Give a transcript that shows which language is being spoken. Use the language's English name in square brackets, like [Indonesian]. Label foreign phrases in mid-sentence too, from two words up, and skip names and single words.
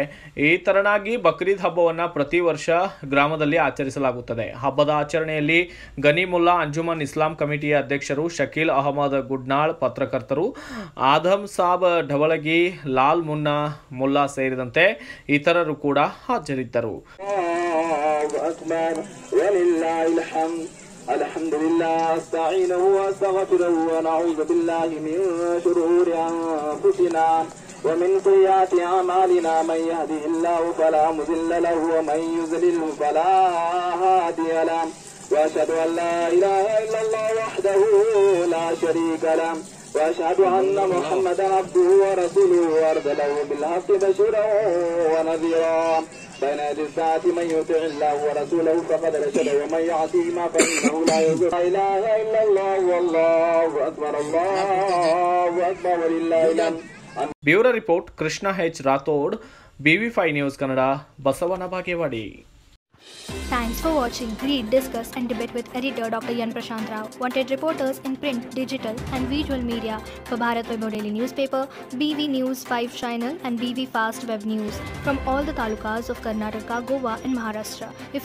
[Kannada] ಈ ತರನಾಗಿ ಬಕ್ರೀದ್ ಹಬ್ಬವನ್ನು ಪ್ರತಿ ವರ್ಷ ಗ್ರಾಮದಲ್ಲಿ ಆಚರಿಸಲಾಗುತ್ತದೆ. ಹಬ್ಬದ ಆಚರಣೆಯಲ್ಲಿ ಗನಿಮುಲ್ಲಾ ಅಂಜುಮನ್ ಇಸ್ಲಾಂ ಕಮಿಟಿಯ ಅಧ್ಯಕ್ಷರು ಶಕೀಲ್ ಅಹಮದ್ ಗುಡ್ನಾಳ್, ಪತ್ರಕರ್ತರು ಆದಮ್ ಸಾಬ್ ಢವಳಗಿ, ಲಾಲ್ ಮುನ್ನಾ ಮುಲ್ಲಾ ಸೇರಿದಂತೆ ಇತರರು ಕೂಡ ಹಾಜರಿದ್ದರು. [Arabic] الحمد لله استعينه واستغفره ونعوذ بالله من شرور انفسنا ومن سيئات اعمالنا من يهده الله فلا مضل له ومن يضلل فلا هادي له واشهد ان لا اله الا الله وحده لا شريك له واشهد ان محمدا عبده ورسوله ارسله بالحق بشيرا ونذيرا بين يدي الساعة من يطع الله ورسوله فقد رشد ومن يعصيهما فإنه لا يضر. لا إله إلا الله والله أكبر الله أكبر ولله الحمد. [English] bureau report [Kannada] ಕೃಷ್ಣ ಎಚ್ ರಾಥೋಡ್, BV5 ನ್ಯೂಸ್ ಕನ್ನಡ, ಬಸವನ ಬಾಗೇವಾಡಿ. [English] Thanks for watching. Read, discuss and debate with editor Dr. Yan Prashant Rao. Wanted reporters in print, digital and visual media for Bharat Vaibhav Daily Newspaper, BV News 5 Channel and BV Fast Web News from all the talukas of Karnataka, Goa and Maharashtra.